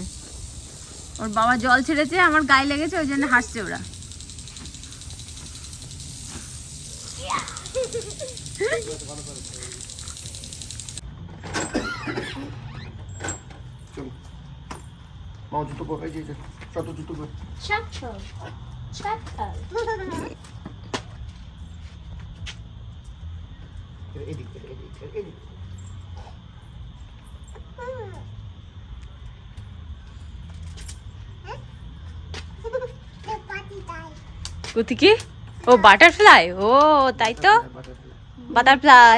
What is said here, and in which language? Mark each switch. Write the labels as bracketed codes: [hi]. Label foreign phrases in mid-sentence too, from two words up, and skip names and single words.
[bn] ওর বাবা জল ছেড়েছে, আমার গায়ে লেগেছে, ওই জন্য হাসছে ওরা। [id] Mau jatuh bawah aja, satu jatuh bawah. [bn] Shuttle. এদিক এদিক। কোথি কি? ও বাটারফ্লাই, ও তাই তো, বাটারফ্লাই।